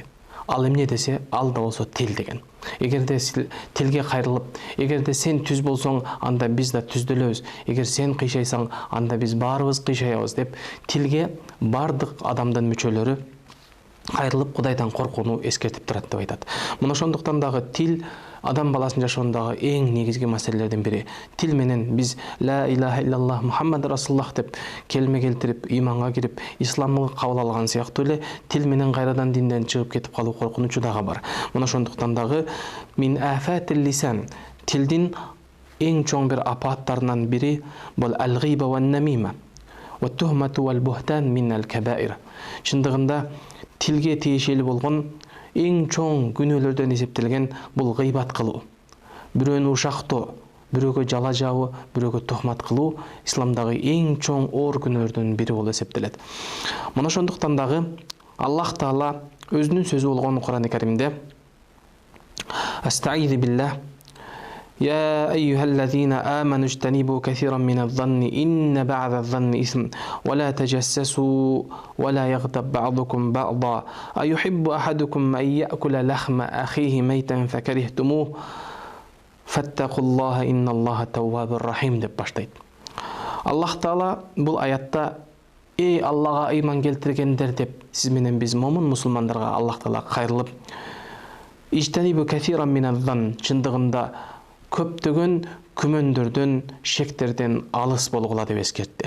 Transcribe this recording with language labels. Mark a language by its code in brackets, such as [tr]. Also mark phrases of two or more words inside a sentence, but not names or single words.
[ky] Ал эмне десе, ал да болсо тил деген. Эгерде тилге кайрылып, эгерде сен түз болсоң, анда биз да түздөлөбүз. Эгер сен кыйшайсаң, анда биз баарыбыз кыйшаябыз деп тилге бардык адамдын мүчөлөрү кайрылып Кудайдан коркууну эскертип турат деп айтат. Мына ошондуктан дагы тил адам баласынын жашоондагы эң негизги маселелердин бири. Тил менен биз [ar] لا إله إلا الله محمد رسول الله [ky] деп келме келтирип, ыйманга кирип, исламды кабыл алган сыяктуу эле тил менен кайрадан динден чыгып кетип калуу коркунучу дагы бар. Мына ошондуктан дагы [ar] من آفات اللسان, [ky] тилдин эң чоң бир апааттарынан бири бул [ar] الغيبة والنميمة والتهمة والبهتان من الكبائر. [ky] Чындыгында тилге тиешелүү болгон эң чоң күнөөлөрдөн эсептелген бул гыйбат кылуу. Бирөөнү ушактоо, бирөөгө жала жабуу, бирөөгө тухмат кылуу исламдагы эң чоң оор күнөөлөрдөн бири болуп эсептелет. Мына ошондуктан дагы Аллах Таала өзүнүн сөзү болгон Кур'ан-ы Каримде [ar] أستعيذ بالله يا أيها الذين آمنوا اجتنبوا كثيرا من الظن إن بعض الظن إثم ولا تجسسوا ولا يغتب بعضكم بعضا أيحب أحدكم أن يأكل لحم أخيه ميتا فكرهتموه فاتقوا الله إن الله تواب رحيم [ky] деп баштайт. Аллах Таала бул аятта эй Аллага ыйман келтиргендер деп сиз менен биз момун мусулмандарга Аллах Таала кайрылып [ar] اجتنبوا كثيرا من الظن, [ky] чындыгында көптөгөн күмөндөрдөн, шектерден алыс болгула деп эскертти.